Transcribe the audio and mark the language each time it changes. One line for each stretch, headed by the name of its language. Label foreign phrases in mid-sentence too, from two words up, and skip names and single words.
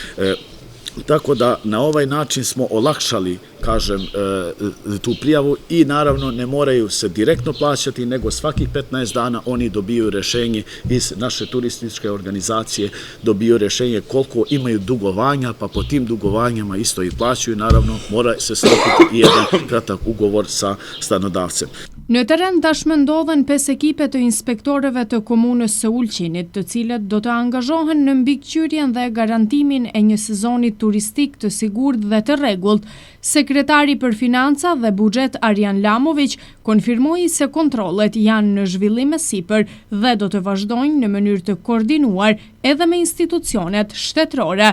Serbian: Tako da na ovaj način smo olakšali, kažem, tu prijavu i naravno ne moraju se direktno plaćati, nego svakih 15 dana oni dobiju rješenje iz naše turističke organizacije, dobiju rješenje koliko imaju dugovanja, pa po tim dugovanjama isto i plaćaju, naravno mora se sklopiti i jedan kratak ugovor sa stanodavcem.
Albanian: Në teren tashmë ndodhen 5 ekipe të inspektorëve të komunës së Ulqinit, të cilët do të angazhohen në mbikëqyrjen dhe garantimin e një sezoni turistik të sigurt dhe të rregullt. Sekretari për Financa dhe Buxhet Arjan Lamović konfirmoi se kontrollet janë në zhvillim e sipër dhe do të vazhdojnë në mënyrë të koordinuar edhe me institucionet shtetërore.